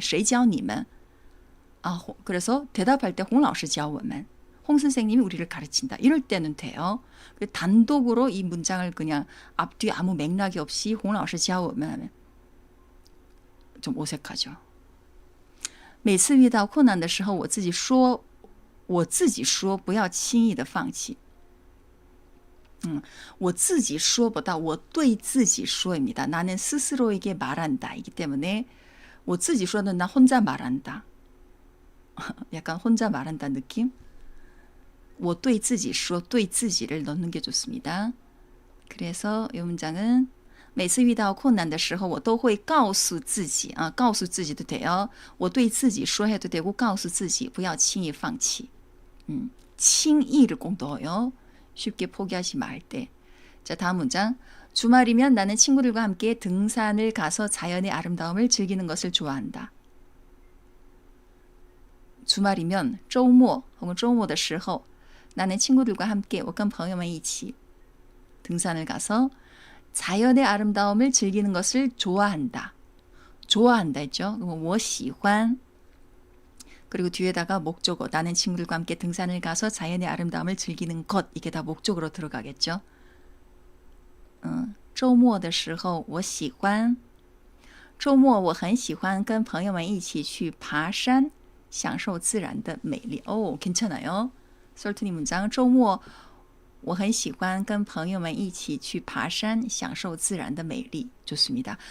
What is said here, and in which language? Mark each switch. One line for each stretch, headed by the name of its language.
Chinese: 谁教你们?
Korean: 그래서 대답할 때
Chinese: 홍老师教我们
Korean: 홍 선생님이 우리를 가르친다. 이럴 때는 돼요. 단독으로 이 문장을 그냥 앞뒤 아무 맥락이 없이
Chinese: 홍老师教我们
Korean: 하면 좀 어색하죠.
Chinese: 每次遇到困难的时候我自己说不要轻易的放弃我自己说不到我对自己说입니다.
Korean: 나는 스스로에게 말한다. 이기 때문에 我自己说는 나 혼자 말한다. 약간 혼자 말한다 느낌?
Chinese: 我对自己说对自己
Korean: 를 넣는 게 좋습니다. 그래서 이 문장은
Chinese: 每次遇到困难的时候我都会告诉自己告诉自己도 돼요. 我对自己说
Korean: 해도 되고
Chinese: 告诉自己不要轻易放弃.
Korean: 轻易를 꼭 넣어요. 쉽게 포기하지 말 때. 자, 다음 문장. 주말이면 나는 친구들과 함께 등산을 가서 자연의 아름다움을 즐기는 것을 좋아한다. 주말이면 周末 혹은 周末的时候 나는 친구들과 함께
Chinese: 我跟朋友们一起
Korean: 등산을 가서 자연의 아름다움을 즐기는 것을 좋아한다. 좋아한다 했죠. 그럼 我喜欢 그리고 뒤에다가 목적어 나는 친구들과 함께 등산을 가서 자연의 아름다움을 즐기는 것 이게 다 목적으로 들어가겠죠.
Chinese: 周末的时候我喜欢周末我很喜欢跟朋友们一起去爬山享受自然的美丽
Korean: 괜찮아요.
Chinese: 솔트니 문장 周末我很喜欢跟朋友们一起去爬山享受自然的美丽
Korean: 좋습니다.